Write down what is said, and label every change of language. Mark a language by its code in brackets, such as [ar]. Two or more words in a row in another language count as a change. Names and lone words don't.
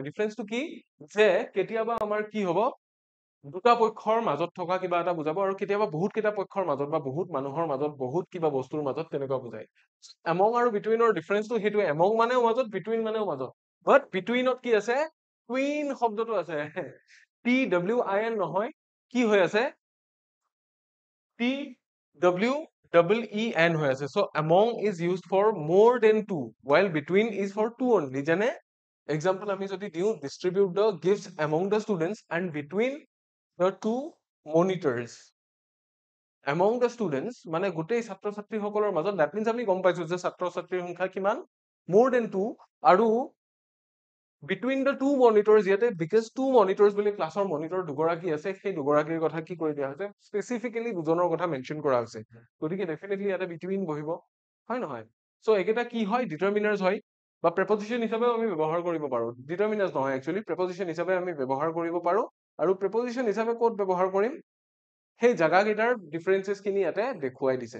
[as] ডিফাৰেন্সটো কি, যে কেতিয়াবা আমাৰ কি হব, দুটা পক্ষৰ মাজত থকা কিবা এটা বুজাব, আৰু কেতিয়াবা বহুত কেইটা পক্ষৰ মাজত বা বহুত মানুহৰ মাজত, বহুত কিবা বস্তুৰ মাজত, তেনেকুৱা বুজায়। এমং আৰু বিটুইনৰ ডিফাৰেন্সটো সেইটোৱে, এমং মানেও মাজত, বিটুইন মানেও মাজত। [en] but between [as] কি আছে, টুইন শব্দটো আছে, TWIN নহয়, কি হৈ আছে, TWEEN হৈ আছে। [en] So among is used for more than two, while between is for two only. [as] যেনে example আমি যদি দিওঁ, [en] distribute the gifts among the students and between the two monitors. Among the students [as] মানে গোটেই ছাত্ৰ ছাত্ৰীসকলৰ মাজত, [en] that means [as] আমি গম পাইছো যে ছাত্ৰ ছাত্ৰীৰ সংখ্যা কিমান, [en] more than two, [as] আৰু [en] between the two monitors, [as] ইয়াতে [en] because two monitors [as] বুলি ক্লাছৰ মনিটৰ দুগৰাকী আছে, সেই দুগৰাকীৰ কথা কি কৰি দিয়া হৈছে, স্পেচিফিকেলি দুজনৰ কথা মেনশ্যন কৰা হৈছে, গতিকে ডেফিনেটলি ইয়াতে বিটুইন বহিব, হয় নহয়? চ' এইকেইটা কি হয়, ডিটাৰমিনাৰ্ছ হয়, বা প্ৰেপজিশ্যন হিচাপেও আমি ব্যৱহাৰ কৰিব পাৰো। ডিটাৰমিনাৰ্ছ নহয়, [en] actually preposition [as] হিচাপে আমি ব্যৱহাৰ কৰিব পাৰো, আৰু প্ৰেপজিশ্যন হিচাপে ক'ত ব্যৱহাৰ কৰিম, সেই জাগাকেইটাৰ ডিফাৰেন্সেছ খিনি ইয়াতে দেখুৱাই দিছে।